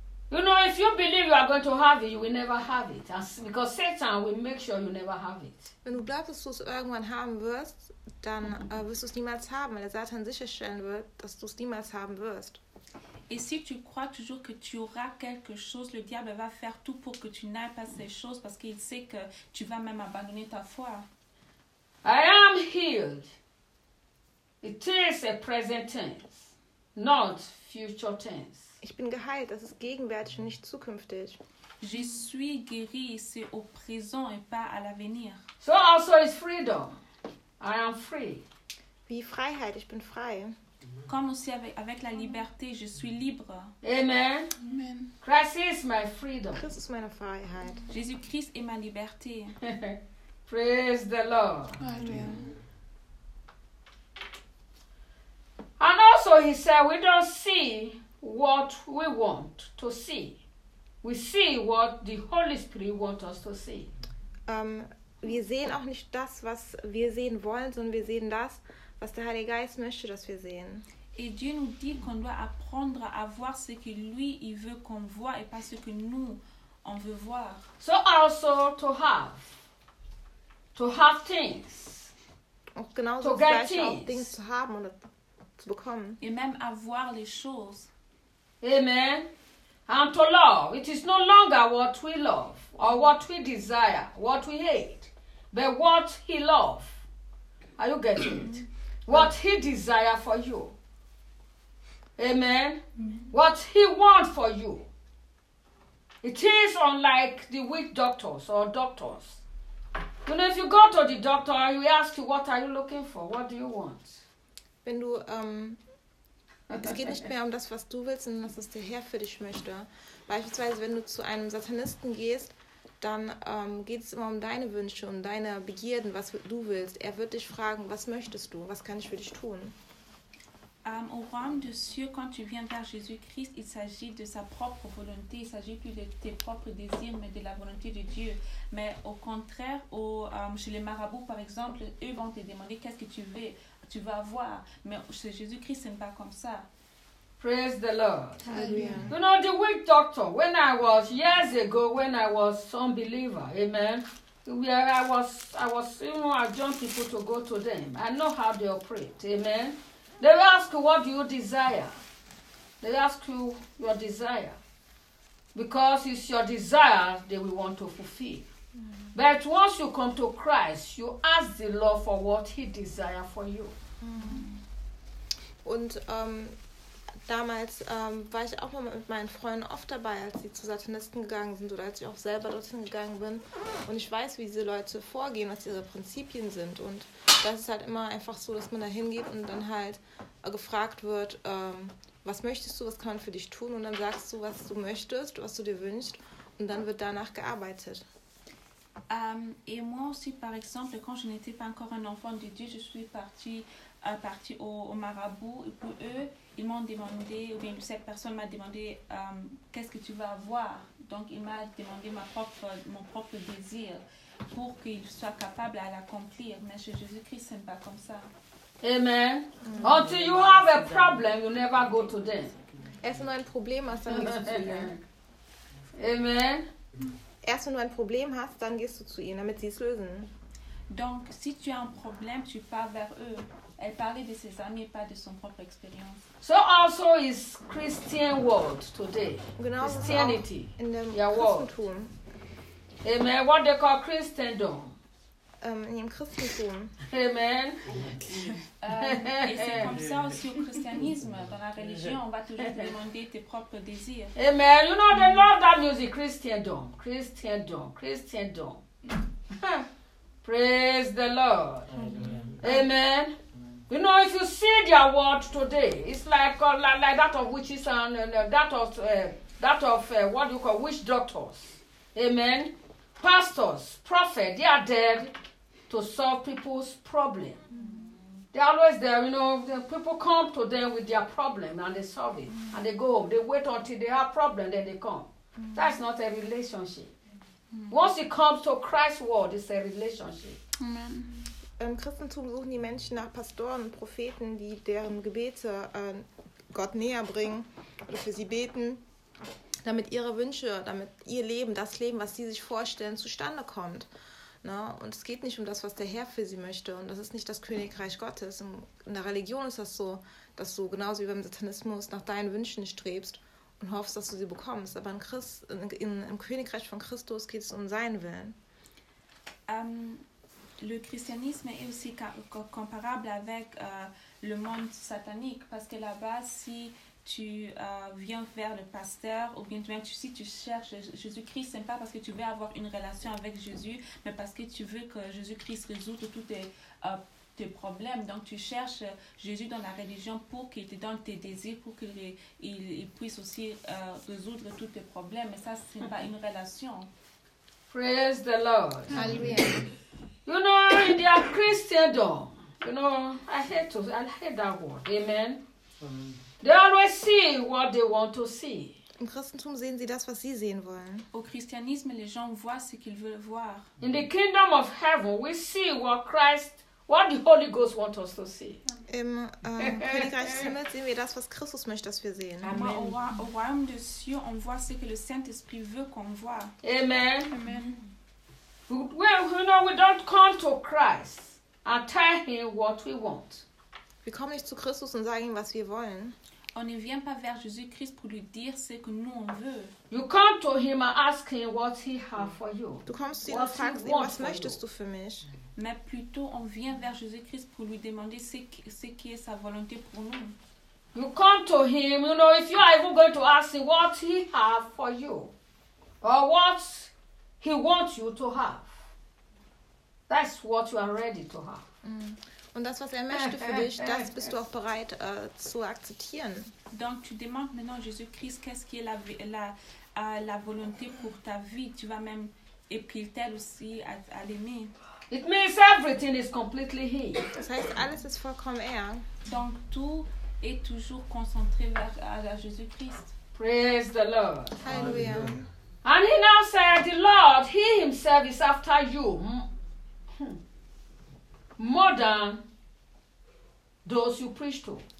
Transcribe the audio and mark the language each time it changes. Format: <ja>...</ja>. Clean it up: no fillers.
<en>You know, if you believe you are going to have it, you will never have it. Because Satan will make sure you never have it.</en> <de>Wenn du glaubst, dass du es irgendwann haben wirst, dann wirst du es niemals haben, weil der Satan sicherstellen wird, dass du es niemals haben wirst.</de> <fr>Et si tu crois toujours que tu auras quelque chose, le diable va faire tout pour que tu n'aies pas ces choses parce qu'il sait que tu vas même abandonner ta foi.</fr> <en>I am healed. It is a present tense, not future tense.</en> <de>Ich bin geheilt, das ist gegenwärtig und nicht zukünftig.</de> <fr>Je suis guéri, c'est au présent et pas à l'avenir.</fr> <en>So also is freedom. I am free.</en> <de>Wie Freiheit, ich bin frei.</de> <fr>Comme aussi avec la liberté, je suis libre. Amen. Amen.</fr> <en>Christ is my freedom.</en> <de>Christ ist meine Freiheit.</de> <fr>Jésus-Christ est ma liberté.</fr> <en>Praise the Lord. Amen. And also he said, we don't see what we want to see. We see what the Holy Spirit wants us to see.</en> <de>Wir sehen auch nicht das, was wir sehen wollen, sondern wir sehen das, was der Heilige Geist möchte, dass wir sehen.</de> <fr>Et Dieu nous dit qu'on doit apprendre à voir ce que lui il veut qu'on voit et pas ce que nous on veut voir.</fr> <en>So also to have things.</en> <de>Und genauso</de> <en>to get things.</en> <de>Things zu haben und zu bekommen.</de> <fr>Et même avoir les choses. Amen.</fr> <en>And to love, it is no longer what we love or what we desire, what we hate, but what he love. Are you getting it? What he desire for you. Amen. What he want for you. It is unlike the weak doctors or doctors. You know, if you go to the doctor and he asks you, what are you looking for? What do you want?</en> <de>Wenn du, es geht nicht mehr um das, was du willst, sondern das, was der Herr für dich möchte. Beispielsweise, wenn du zu einem Satanisten gehst, dann geht es immer um deine Wünsche und deine Begierden, was du willst. Er wird dich fragen, was möchtest du? Was kann ich für dich tun?</de> <fr>Au royaume des cieux, quand tu viens vers Jésus-Christ, il s'agit de sa propre volonté, il s'agit plus de tes propres désirs, mais de la volonté de Dieu. Mais au contraire, chez les marabouts, par exemple, eux vont te demander qu'est-ce que tu veux avoir. Mais chez Jésus-Christ, ce n'est pas comme ça.</fr> <en>Praise the Lord. Amen. You know, the witch doctor, when I was years ago, when I was some believer, amen, where I was, you know, I joined people to go to them. I know how they operate, amen. They will ask you, what do you desire? They ask you your desire. Because it's your desire they will want to fulfill. Mm-hmm. But once you come to Christ, you ask the Lord for what he desires for you. Mm-hmm.</en> <de>Und damals war ich auch mal mit meinen Freunden oft dabei, als sie zu Satanisten gegangen sind oder als ich auch selber dorthin gegangen bin. Und ich weiß, wie diese Leute vorgehen, was ihre Prinzipien sind. Und das ist halt immer einfach so, dass man da hingeht und dann halt gefragt wird, was möchtest du, was kann man für dich tun? Und dann sagst du, was du möchtest, was du dir wünschst. Und dann wird danach gearbeitet.</de> <fr>Et moi aussi, par exemple, quand je n'étais pas encore un enfant de Dieu, je suis partie au marabout. Et pour eux, ils m'ont demandé, ou bien cette personne m'a demandé, qu'est-ce que tu veux avoir? Donc, il m'a demandé mon propre désir pour qu'il soit capable à l'accomplir. Mais chez Jésus-Christ, ce n'est pas comme ça. Amen. Mm-hmm.</fr> <en>Until you have a problem, you never go to them.</en> <de>Erst wenn du ein Problem hast, dann gehst du zu ihnen. Amen. Erst wenn du ein Problem hast, dann gehst du zu ihnen, damit sie es lösen.</de> <fr>Donc, si tu as un problème, tu pars vers eux. Elle parlait de ses amis, pas de son propre expérience.</fr> <en>So also is Christian world today.</en> <de>Genau,</de> <en>Christianity.</en> <de>In dem Christentum. World.</de> <en>Amen. What they call Christendom.</en> <de>In dem Christentum. Amen.</de> <fr>Et c'est comme ça aussi au christianisme. Dans la religion, on va toujours te demander tes propres désirs. Amen.</fr> <en>You know, they love that music. Christendom. Christendom. Christendom. Praise the Lord. Amen. Amen. You know, if you see their world today, it's like that of witches and that of what do you call witch doctors. Amen. Pastors, prophets, they are there to solve people's problem. They're always there, you know. The people come to them with their problem and they solve it. Mm-hmm. And they go, they wait until they have problem, then they come. Mm-hmm. That's not a relationship. Mm-hmm. Once it comes to Christ's world, it's a relationship. Amen.</en> <de>Im Christentum suchen die Menschen nach Pastoren und Propheten, die deren Gebete Gott näher bringen oder für sie beten, damit ihre Wünsche, damit ihr Leben, das Leben, was sie sich vorstellen, zustande kommt. Ne? Und es geht nicht um das, was der Herr für sie möchte. Und das ist nicht das Königreich Gottes. In der Religion ist das so, dass du genauso wie beim Satanismus nach deinen Wünschen strebst und hoffst, dass du sie bekommst. Aber im Königreich von Christus geht es um seinen Willen.</de> <fr>Le christianisme est aussi comparable avec le monde satanique parce que là-bas, si tu viens vers le pasteur ou bien si tu cherches Jésus-Christ, ce n'est pas parce que tu veux avoir une relation avec Jésus, mais parce que tu veux que Jésus-Christ résoudre tous tes problèmes. Donc, tu cherches Jésus dans la religion pour qu'il te donne tes désirs, pour qu'il puisse aussi résoudre tous tes problèmes. Mais ça, ce n'est pas une relation.</fr> <en>Praise the Lord. Alléluia. You know, in their Christendom, you know, I hate that word. Amen. They always see what they want to see.</en> <de>Im Christentum sehen sie das, was sie sehen wollen.</de> <fr>Au christianisme, les gens voient ce qu'ils veulent voir.</fr> <en>In the kingdom of heaven, we see what the Holy Ghost wants us to see.</en> <de>Im Königreich des Himmels sehen wir das, was Christus möchte, dass wir sehen. Amen.</de> <fr>Au royaume des cieux, on voit ce que le Saint-Esprit veut qu'on voit. Amen. Amen.</fr> <en>Well, you know, we don't come to Christ and tell him what we want.</en> <de>Wir kommen nicht zu Christus und sagen ihm, was wir wollen.</de> <fr>On ne vient pas vers Jésus-Christ pour lui dire ce que nous on veut.</fr> <en>You come to him and ask him what he has for you.</en> <de>Du kommst zu ihm und fragst ihn, was möchtest du für mich?</de> <fr>Mais plutôt, on vient vers Jésus-Christ pour lui demander ce qui est sa volonté pour nous.</fr> <en>You come to him, you know, if you are even going to ask him what he has for you, or what he wants you to have. That's what you are ready to have.</en> <de>Und das, was er möchte für dich, das bist du auch bereit zu akzeptieren.</de> <fr>Donc tu demandes maintenant Jésus Christ, qu'est-ce qui est la volonté pour ta vie? Tu vas même et puis il t'aide aussi à l'aimer.</fr> <en>It means everything is completely He.</en> <de>Das heißt, alles ist vollkommen er.</de> <fr>Donc tout est toujours concentré vers Jésus Christ.</fr> <en>Praise the Lord. Hallelujah. And He now said, the Lord, He Himself is after you. More than those you preach to.</en>